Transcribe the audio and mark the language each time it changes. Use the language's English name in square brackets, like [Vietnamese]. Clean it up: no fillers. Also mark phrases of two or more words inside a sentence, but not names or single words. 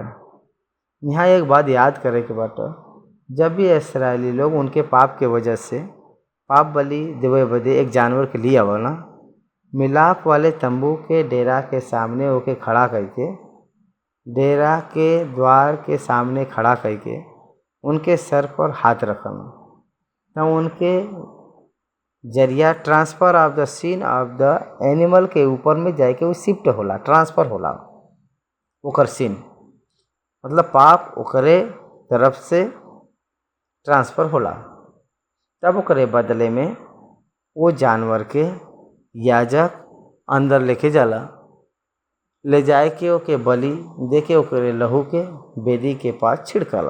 [Bhojpuri] यहाँ एक बात याद करे के बाटे, जब भी इस्राएली लोग उनके पाप के वजह से पाप बलि देवे बदे एक जानवर के लिए आवला, मिलाप वाले तंबू के डेरा के सामने होके खड़ा करके, डेरा के द्वार के सामने खड़ा करके उनके सर पर हाथ रखना, तो उनके जरिया [English] transfer of the sin of the animal [Bhojpuri] के ऊपर में जाके वो शिफ्ट होला, ट्रांसफ़र होला। ओकर सीन मतलब पाप ओकरे तरफ से ट्रांसफ़र होला। तब ओकरे बदले में वो जानवर के याजक अंदर लेके जाला, ले जाए के ओके बलि दे के ओकरे लहू के वेदी के पास छिड़कला।